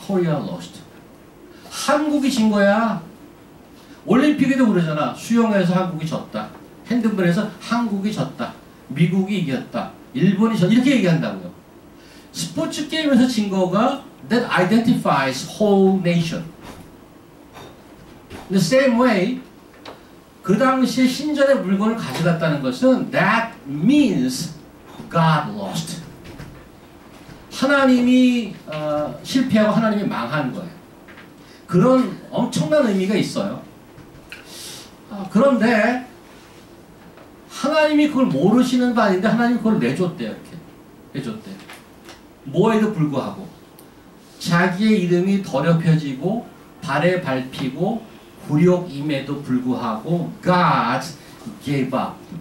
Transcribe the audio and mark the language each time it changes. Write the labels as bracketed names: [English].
[English] 코리아 로스트. [Korean] 한국이 진 거야. 올림픽에도 그러잖아. 수영에서 한국이 졌다. 핸드볼에서 한국이 졌다. 미국이 이겼다. 일본이 졌다. 이렇게 얘기한다고요. 스포츠 게임에서 진 거가 [English] that identifies whole nation. The same way [Korean] 그 당시에 신전의 물건을 가져갔다는 것은 [English] that means God lost. [Korean] 하나님이 실패하고 하나님이 망한 거예요. 그런 엄청난 의미가 있어요. 그런데 하나님이 그걸 모르시는 바 아닌데 하나님이 그걸 내줬대요. 이렇게 내줬대요. 뭐에도 불구하고 자기의 이름이 더럽혀지고 발에 밟히고 굴욕임에도 불구하고 [English] God gave up.